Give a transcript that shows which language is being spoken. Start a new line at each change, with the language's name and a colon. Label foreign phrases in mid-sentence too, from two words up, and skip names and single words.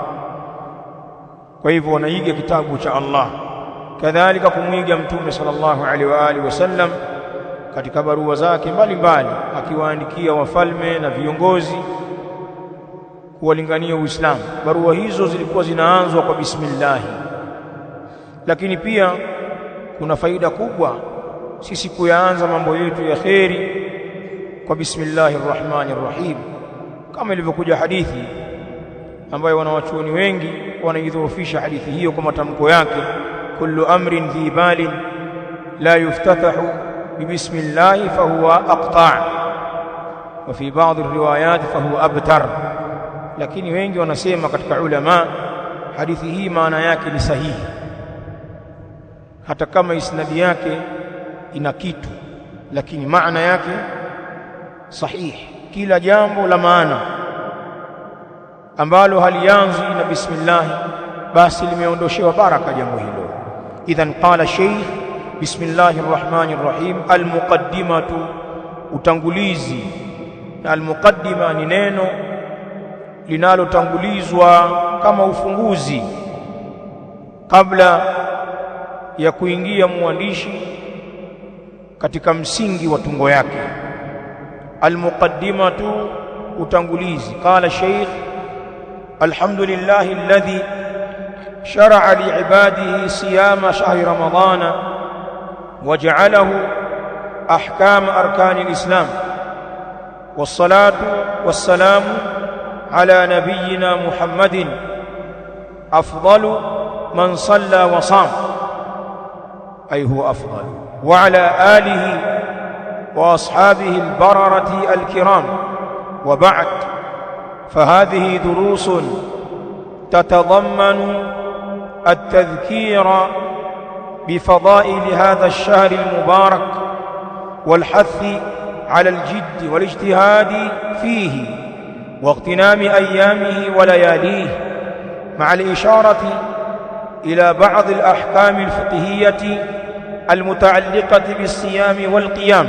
Swahili: Kwa hivyo wanaiga kitabu cha Allah, kadhalika kumwiga Mtume
Arabic: صلى الله عليه وعلى آله وسلم
Swahili: katika barua zake mbalimbali, akiwaandikia wafalme na viongozi kuwalingania Uislamu. Barua hizo zilikuwa zinaanzwa kwa bismillah. Lakini pia kuna faida kubwa sisi kuyaanza mambo yetu ya kheri kwa
Arabic: بسم الله الرحمن الرحيم,
Swahili: kama ilivyokuja hadithi ambayo wanawachuoni wengi wanaidhoofisha hadithi hiyo kwa matamko yake,
Arabic: كل أمر ذي بال لا يفتتح ببسم الله فهو أقطع وفي بعض الروايات فهو أبتر.
Swahili: Lakini wengi wanasema katika ulama hadithi hii maana yake ni sahihi, hata kama isnadi yake ina kitu, lakini maana yake sahihi. Kila jambo la maana ambalo halianzi na bismillah basi limeondoshewa baraka jambo hilo.
Arabic: إذن قال الشيخ بسم الله الرحمن الرحيم.
Swahili: Almuqaddimatu, utangulizi. Na almuqaddima ni neno linalotangulizwa kama ufunguzi kabla ya kuingia mwandishi katika msingi wa tungo yake. Almuqaddimatu, utangulizi.
Arabic: قال الشيخ الحمد لله الذي شرع لعباده صيام شهر رمضان وجعله أحكام أركان الإسلام والصلاة والسلام على نبينا محمد أفضل من صلى وصام أي هو أفضل وعلى آله وأصحابه البررة الكرام. وبعد, فهذه دروس تتضمن التذكير بفضائل هذا الشهر المبارك والحث على الجد والاجتهاد فيه واغتنام أيامه ولياليه، مع الإشارة إلى بعض الأحكام الفقهية المتعلقة بالصيام والقيام.